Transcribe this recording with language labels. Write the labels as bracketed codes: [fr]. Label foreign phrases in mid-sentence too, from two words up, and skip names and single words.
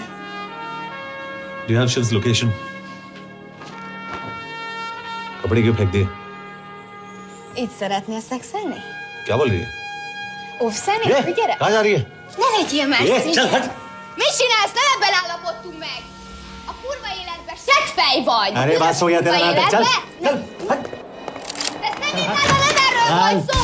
[en] Do you have Shiv's location? [hi] कपड़े क्यों फेंक दिए? [hu] Így szeretnél szexelni? [hi] क्या बोल रही है? [hu] Óvszeni? Gyere! [hi] कहाँ जा रही है? [hu] Ne legyél messzi! [hi] चल हट! [hu] Mit csinálsz? Nem ebben állapodtunk meg! A kurva életben seggfej vagy! [hi] अरे बात हो गया तेरा नाटक, चल! Chal! [hu] De szerintem nem erről volt szó!